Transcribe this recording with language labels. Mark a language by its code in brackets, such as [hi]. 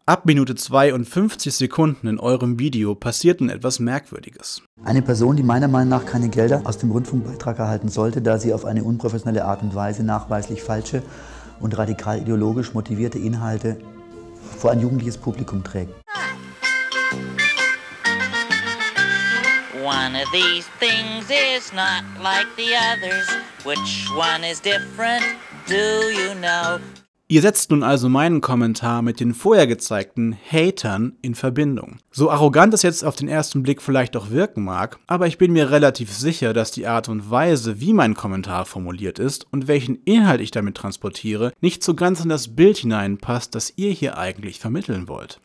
[de] Ab Minute 52 Sekunden in eurem Video passiert nun etwas Merkwürdiges. Eine Person, die meiner Meinung nach keine Gelder aus dem Rundfunkbeitrag erhalten sollte, da sie auf eine unprofessionelle Art und Weise nachweislich falsche und radikal ideologisch motivierte Inhalte vor ein jugendliches Publikum trägt. [en] One of these things is not like the others. Which one is different? Do you know? [de] Ihr setzt nun also meinen Kommentar mit den vorher gezeigten Hatern in Verbindung. So arrogant es jetzt auf den ersten Blick vielleicht auch wirken mag, aber ich bin mir relativ sicher, dass die Art und Weise, wie mein Kommentar formuliert ist und welchen Inhalt ich damit transportiere, nicht so ganz in das Bild hineinpasst, das ihr hier eigentlich vermitteln wollt.